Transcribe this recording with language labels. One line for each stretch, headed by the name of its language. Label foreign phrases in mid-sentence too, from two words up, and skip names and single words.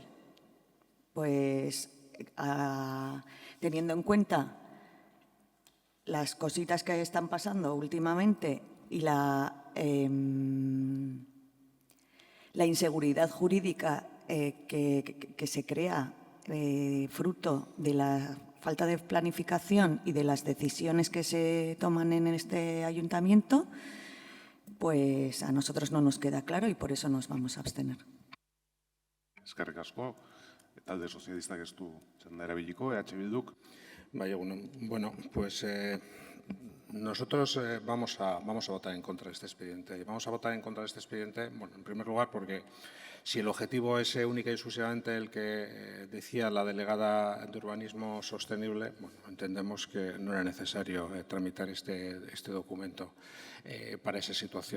Spanish: Pues teniendo en cuenta las cositas que están pasando últimamente y la inseguridad jurídica que se crea fruto de la falta de planificación y de las decisiones que se toman en este ayuntamiento, pues a nosotros no nos queda claro y por eso nos vamos a abstener.
Basque: Eskerrik asko, talde sozialistak ez du txanda erabiliko, EH Bilduk. Bai, bueno,
Spanish: pues nosotros vamos a votar en contra de este expediente. Y vamos a votar en contra de este expediente, bueno, en primer lugar porque si el objetivo es única y exclusivamente el que decía la delegada de Urbanismo Sostenible, bueno, entendemos que no era necesario tramitar este documento para esa situación.